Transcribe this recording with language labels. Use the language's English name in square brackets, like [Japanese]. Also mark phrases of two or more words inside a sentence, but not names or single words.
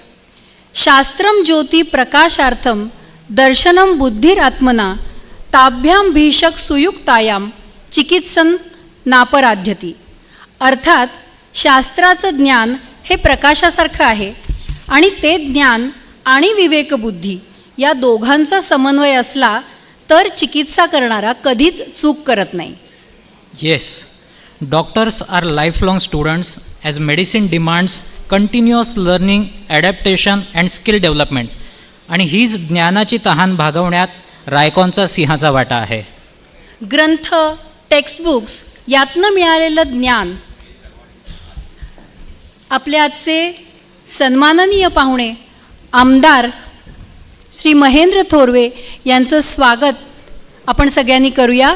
[Sanskrit] शास्त्रम ज्योती प्रकाशार्थम दर्शनम बुद्धिरात्मना ताभ्याम भीषक सुयुक्तायाम चिकित्सन नापराध्यती. [Marathi] अर्थात शास्त्राचं ज्ञान हे प्रकाशासारखं आहे आणि ते ज्ञान आणि विवेकबुद्धी या दोघांचा समन्वय असला तर चिकित्सा करणारा कधीच चूक करत नाही. [English] Yes, doctors are lifelong students as medicine demands continuous learning, adaptation and skill development. [Marathi] आणि हीच ज्ञानाची तहान भागवण्यात रायकॉनचा सिंहाचा वाटा आहे. ग्रंथ, टेक्स्टबुक्स यातनं मिळालेलं ज्ञान आपल्या आजचे सन्माननीय पाहुणे आमदार श्री महेंद्र थोरवे यांचं स्वागत आपण सगळ्यांनी करूया.